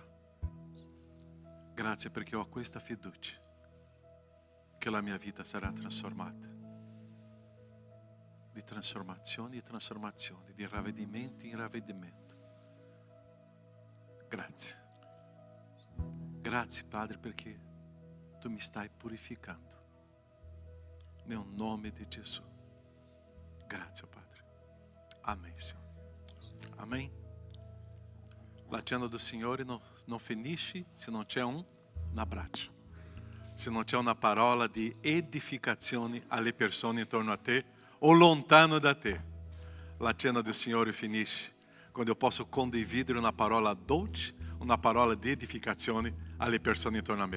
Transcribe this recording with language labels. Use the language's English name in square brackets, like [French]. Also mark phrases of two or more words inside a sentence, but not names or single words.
[Italian] Grazie perché ho questa fiducia che la mia vita sarà trasformata, di trasformazione in trasformazione, di ravvedimento in ravvedimento. Grazie. Grazie Padre perché tu mi stai purificando. Nel nome di Gesù. Grazie Padre. [Portuguese] Amém, Senhor. Amém. [Italian] La cena do Signore non finisce se non c'è un abbraccio. Se non c'è una parola di edificazione alle persone intorno a te o lontano da te. La cena do Signore finisce quando [Portuguese] eu posso [Italian] condividere una parola dolce, una parola di edificazione alle persone intorno a me.